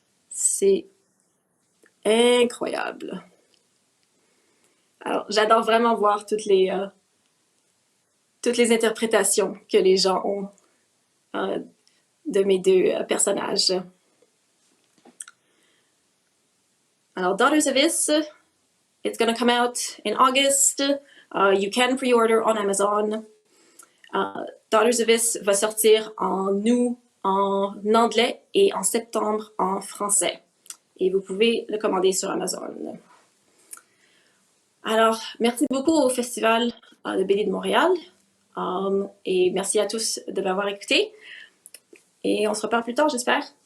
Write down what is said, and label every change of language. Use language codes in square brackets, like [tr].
[fr] C'est incroyable. Alors, j'adore vraiment voir toutes les interprétations que les gens ont de mes deux personnages. [en] Alors, Daughters of Is, it's going to come out in August. You can pre-order on Amazon. [fr] Daughters of Is va sortir en août en anglais et en septembre en français. Et vous pouvez le commander sur Amazon. Alors, merci beaucoup au Festival de BD de Montréal. Et merci à tous de m'avoir écouté. Et on se reparle plus tard, j'espère.